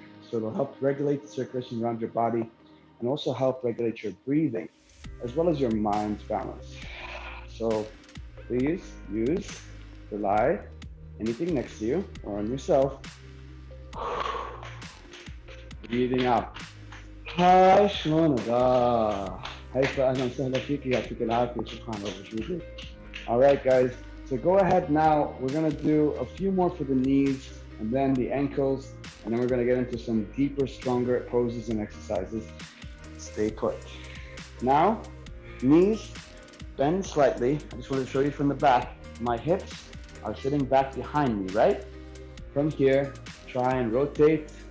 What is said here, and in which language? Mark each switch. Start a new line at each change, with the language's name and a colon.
English: So it'll help regulate the circulation around your body and also help regulate your breathing as well as your mind's balance. So please rely anything next to you or on yourself. Breathing out.
Arabic: هاي شلونك؟ هيفا أهلا وسهلا فيك يعطيك العافية شكرا لوجودك.
English: All right, guys. So go ahead now. We're gonna do a few more for the knees and then the ankles, and then we're gonna get into some deeper, stronger poses and exercises. Stay put. Now, knees bend slightly. I just want to show you from the back. My hips are sitting back behind me, right? From here, try and rotate.